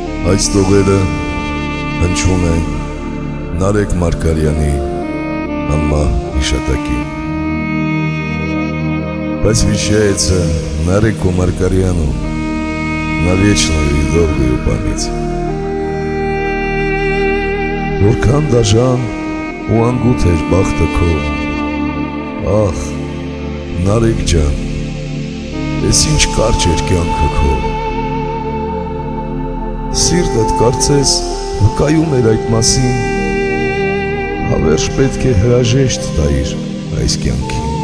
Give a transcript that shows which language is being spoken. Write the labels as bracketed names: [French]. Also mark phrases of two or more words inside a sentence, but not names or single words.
[Armenian] Այս տողերը հնչում են Նարեկ Մարգարյանի անմահ հիշատակին. [Russian] Посвящается Нареку Маркаряну на вечную и долгую память. [Armenian] Որքան դաժան ու անգութ էր բախտը քո, ախ, Նարեկ ջան, ես ինչ կարճ էր կյանքը քո։ Սիրտդ կարծես վկայում էր այդ մասին, հավերժ պետք է հրաժեշտ տայիր այս կյանքին։